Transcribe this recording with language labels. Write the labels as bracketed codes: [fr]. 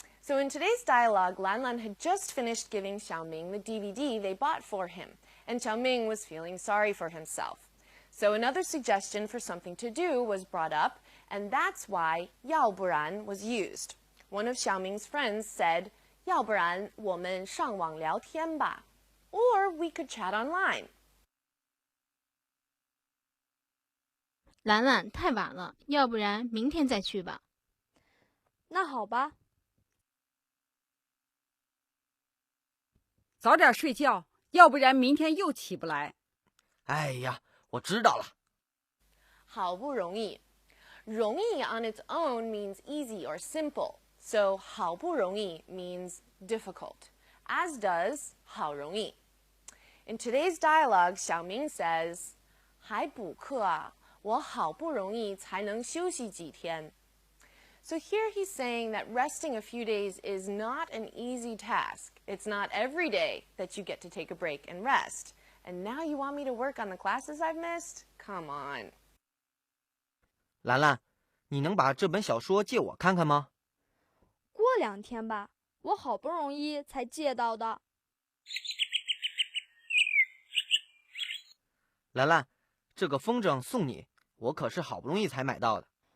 [en] So in today's dialogue, Lan Lan had just finished giving Xiao Ming the DVD they bought for him, and Xiao Ming was feeling sorry for himself. So another suggestion for something to do was brought up, and that's why 要不然 was used. One of Xiao Ming's friends said, [zh] 要不然我们上网聊天吧, [en] or we could chat online. [zh] 兰兰，太晚了，要不然明天再去吧。那好吧。早点睡觉，要不然明天又起不来。哎呀，我知道了。好不容易. [en] 容易 on its own means easy or simple. So 好不容易 means difficult, as does 好容易. In today's dialogue, Xiao Ming says, [zh] 还补课啊，我好不容易才能休息几天. [en] So here he's saying that resting a few days is not an easy task. It's not every day that you get to take a break and rest. And now you want me to work on the classes I've missed? Come on. [zh] 兰兰，你能把这本小说借我看看吗？过2天吧，我好不容易才借到的。兰兰，这个风筝送你，我可是好不容易才买到的。